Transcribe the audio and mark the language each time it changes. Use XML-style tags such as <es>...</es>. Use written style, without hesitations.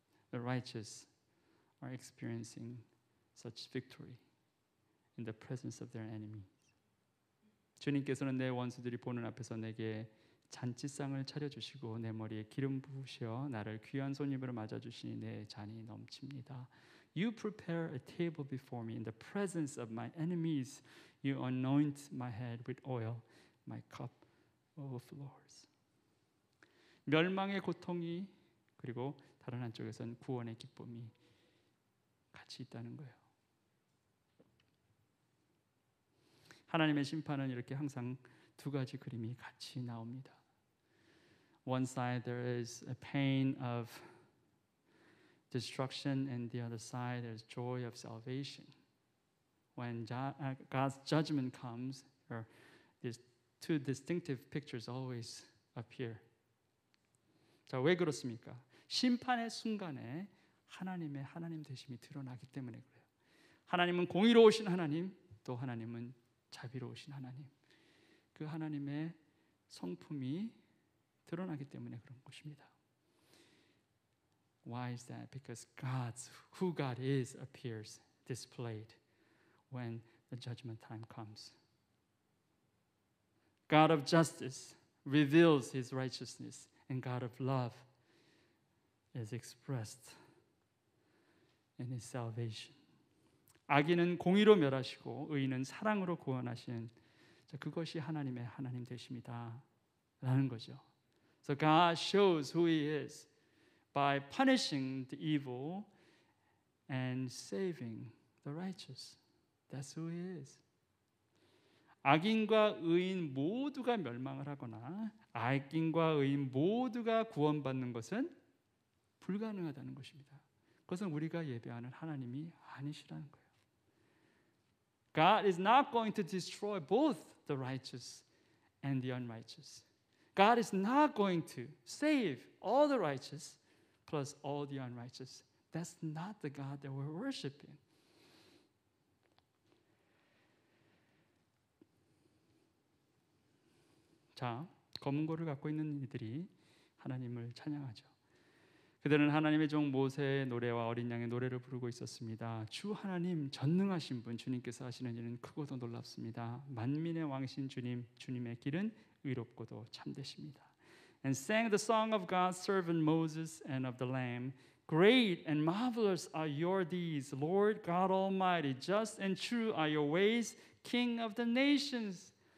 <en>The righteous are experiencing such victory in the presence of their enemies.</en> <ko>주님께서는 내 원수들이 보는 앞에서 내게 잔치상을 차려주시고 내 머리에 기름 부으시어 나를 귀한 손님으로 맞아주시니 내 잔이 넘칩니다.</ko> <en>You prepare a table before me in the presence of my enemies. You anoint my head with oil. My cup overflows.</en> <ko>멸망의 고통이 그리고 다른 한쪽에서는 구원의 기쁨이 같이 있다는 거예요. 하나님의 심판은 이렇게 항상 두 가지 그림이 같이 나옵니다.</ko> <en>One side there is a pain of destruction, and the other side there's joy of salvation. When God's judgment comes, these two distinctive pictures always appear.</en> <ko>자, 왜 그렇습니까? 심판의 순간에 하나님의 하나님 되심이 드러나기 때문에 그래요. 하나님은 공의로우신 하나님, 또 하나님은 자비로우신 하나님. 그 하나님의 성품이 드러나기 때문에 그런 것입니다.</ko> <en>Why is that? Because who God is appears displayed when the judgment time comes. God of justice reveals His righteousness, and God of love is expressed in His salvation.</en> <ko>악인은 공의로 멸하시고 의인은 사랑으로 구원하시는 그것이 하나님의 하나님 되심이다 라는 거죠.</ko> <en>So God shows who He is by punishing the evil and saving the righteous. That's who He is.</en> <ko>악인과 의인 모두가 멸망을 하거나 악인과 의인 모두가 구원받는 것은 불가능하다는 것입니다. 그것은 우리가 예배하는 하나님이 아니시라는 거예요.</ko> <en>God is not going to destroy both the righteous and the unrighteous. God is not going to save all the righteous plus all the unrighteous. That's not the God that we're worshiping.</en> <ko>자, 검은고를 갖고 있는 이들이 하나님을 찬양하죠. 그들은 하나님의 종 모세의 노래와 어린 양의 노래를 부르고 있었습니다. 주 하나님 전능하신 분 주님께서 하시는 일은 크고도 놀랍습니다. 만민의 왕신 주님, 주님의 길은 의롭고도 참되십니다.</ko> <en>And sang the song of God's servant Moses and of the Lamb. Great and marvelous are your deeds, Lord God Almighty. Just and true are your ways, King of the nations.</en>